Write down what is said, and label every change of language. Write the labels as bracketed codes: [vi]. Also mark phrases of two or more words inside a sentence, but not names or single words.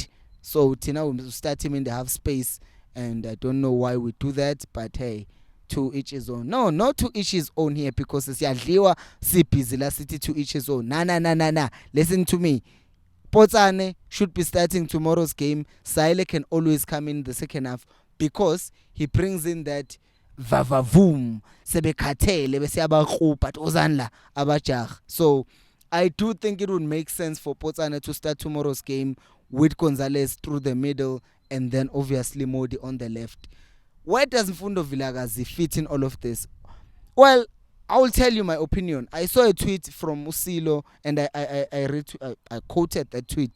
[en] So Tina will start him in the half space, and I don't know why we do that, but hey, to each his own. No, not to each his own here, because it's Yadliwa Sipizila City, to each his own. Nah. Listen to me. Potsane should be starting tomorrow's game. Saile can always come in the second half, because he brings in that vavavoom [zu] sebekhathele bese abakhupha ozanla abajah. [en] So I do think it would make sense for Potsane to start tomorrow's game with Gonzalez through the middle, and then obviously Modi on the left. Where does Mfundo Vilakazi fit in all of this? Well, I will tell you my opinion. I saw a tweet from Usilo, and I quoted that tweet.